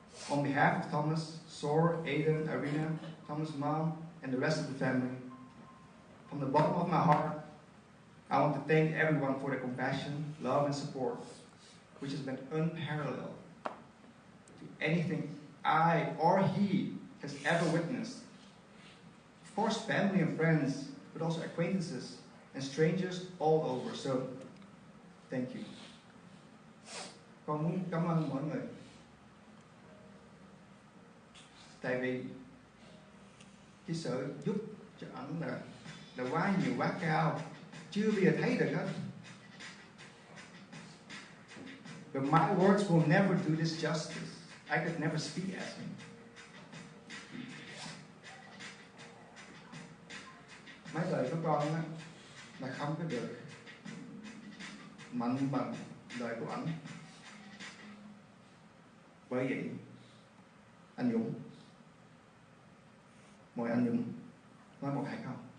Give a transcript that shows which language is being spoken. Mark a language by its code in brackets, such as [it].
[en] On behalf of Thomas, Sor, Aiden, Irina, Thomas' mom, and the rest of the family, from the bottom of my heart, I want to thank everyone for their compassion, love, and support, which has been unparalleled to anything I or he has ever witnessed. Of course, family and friends, but also acquaintances and strangers all over. So, thank you. [vi] Con muốn cảm ơn mọi người. Tại vì cái sự giúp cho ảnh là quá nhiều, quá cao, chưa bao giờ thấy được hết. [en] But my words will never do this justice. I could never speak as him. [vi] Mấy lời của con á là không có được mạnh bằng lời của ảnh. Bởi vậy, anh Dũng, mời anh Dũng nói một hai câu.